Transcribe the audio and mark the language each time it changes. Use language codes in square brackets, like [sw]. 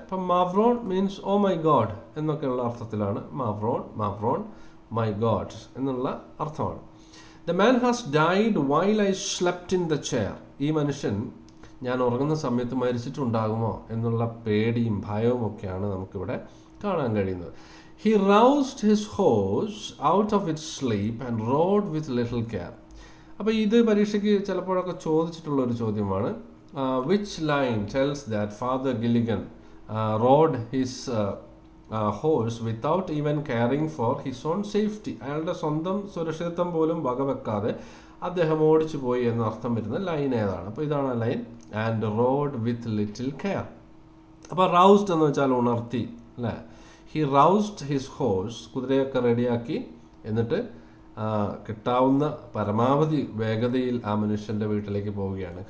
[ml] അപ്പം മാവ്രോൺ [en] means oh my god [ml] എന്നൊക്കെയുള്ള അർത്ഥത്തിലാണ് മാവ്രോൺ മാവ്രോൺ മൈ ഗോഡ് എന്നുള്ള അർത്ഥമാണ്. [en] The man has died while I slept in the chair. [ml] ഈ മനുഷ്യൻ ഞാൻ ഉറങ്ങുന്ന സമയത്ത് മരിച്ചിട്ടുണ്ടാകുമോ എന്നുള്ള പേടിയും ഭയവും ഒക്കെയാണ് നമുക്കിവിടെ കാണാൻ കഴിയുന്നത്. [en] He roused his horse out of its sleep and rode with little care. [ml] അപ്പോൾ ഇത് പരീക്ഷയ്ക്ക് ചിലപ്പോഴൊക്കെ ചോദിച്ചിട്ടുള്ള ഒരു ചോദ്യമാണ്. [en] Which line tells that Father Gilligan rode his horse without even caring for his own safety? [ml] അയാളുടെ സ്വന്തം സുരക്ഷിതത്വം പോലും വകവെക്കാതെ അദ്ദേഹം ഓടിച്ചു പോയി എന്ന അർത്ഥം വരുന്ന ലൈൻ ഏതാണ്? അപ്പോൾ ഇതാണ് ആ line, [en] And rode with little care. [ml] അപ്പോൾ റൗസ്ഡ് എന്ന് വെച്ചാൽ ഉണർത്തി അല്ലേ. [en] he roused his horse, [ml] കുതിരയൊക്കെ റെഡിയാക്കി, എന്നിട്ട് കിട്ടാവുന്ന പരമാവധി വേഗതയിൽ ആ മനുഷ്യൻ്റെ വീട്ടിലേക്ക് പോവുകയാണ്.